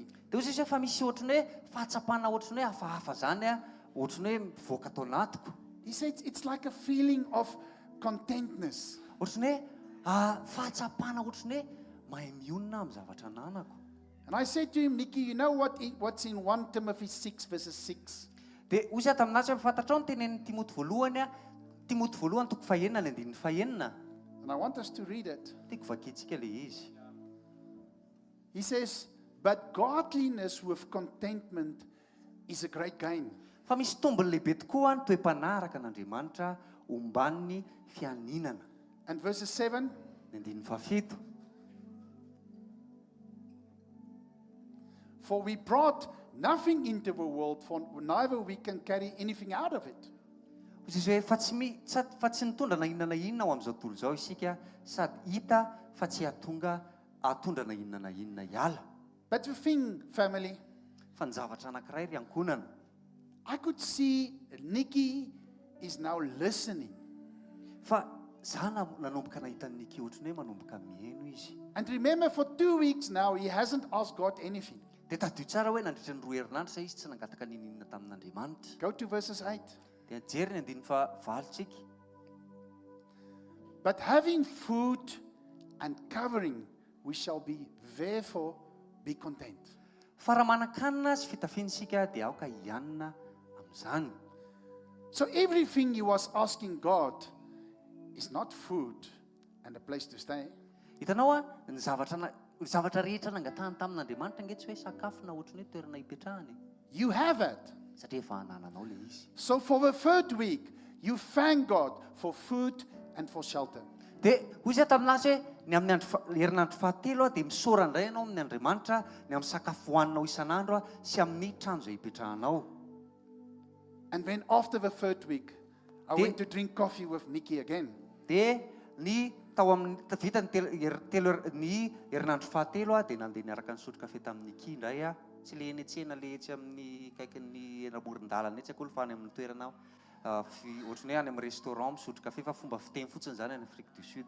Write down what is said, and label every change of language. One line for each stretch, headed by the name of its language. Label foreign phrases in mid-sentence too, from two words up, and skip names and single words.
Malagasy: Toy izy hoe fa misy ohatrany hoe fahatsapana ohatrany hoe hafahafa zany ohatrany hoe mivoaka tao anatiko.
English: He said, it's like a feeling of contentness.
Malagasy: Ohatrany hoe fahatsapana ohatrany hoe mahay mionona amin'ny zavatra ananako.
English: And I said to him, Nikki, you know what's in 1 Timothy 6 verses 6?
Malagasy: Dia ozy taminazy hoe fantatrao ny tenenin'ny Timoty voalohany Timoty voalohany toko 9:9.
English: And I want us to read it.
Malagasy: Tiako vakintsika le izy.
English: He says, but godliness with contentment is a great gain.
Malagasy: Fa misy tombony lehibe tokoa ny toe-panaraka an'Andriamanitra omban'ny fianinana.
English: And verses 7,
Malagasy: Ny 7.
English: for we brought nothing into the world, for neither we can carry anything out of it.
Malagasy: Ozy izy hoe fa tsy nitondra na inona na inona ao amin'izao tontolo izao isika sady hita fa tsy atondra na inona na inona hiala.
English: But the thing, family,
Malagasy: Fa ny zavatra anankiray ry ankonana.
English: I could see Nikki is now listening.
Malagasy: Fa za nanomboka nahita ny Nicky ohatrany hoe manomboka mihaino izy.
English: And remember, for 2 weeks now, he hasn't asked God anything.
Malagasy: Dia tadio tsara hoe nandritra ny 2 herinandro sa izy tsy nangataka ninina tamin'Andriamanitra.
English: Go to verses 8.
Malagasy: Dia jery ny 9:7.
English: But having food and covering, we shall be therefore be content.
Malagasy: Fa raha manan-kanina sy fitafiana isika dia aoka hianina amin'izany.
English: So everything he was asking God is not food and a place to stay.
Malagasy: Hitanao ny zavatra rehetra nangatahany tamin'Andriamanitra nge tsy hoe sakafo na ohatrany hoe toerana hipetrahany.
English: You have it.
Malagasy: Satria efa hanananao le izy.
English: So for the third week, you thank God for food and for shelter.
Malagasy: Dia hoy taminazy hoe ny amin'ny herinandro fahatelo dia misaora indray ianao amin'ny Andriamanitra ny amin'ny sakafo hohaninao isan'andro sy amin'ny trano izay hipetrahanao.
English: And then after the third week, I went to drink coffee with Nikki again.
Malagasy: Dia ny tao amin'ny vita ny herinandro fahatelo dia nandeha niaraka nisotro kafe tamin'ny Nicky indray tsy le eny tsena le etsy amin'ny kaikin'ny amoron-dalana etsy akory fa any amin'ny toerana ohatrany hoe any amin'ny restaurant misotro kafe fa fomba fiteny fotsiny zany any Afrique du Sud.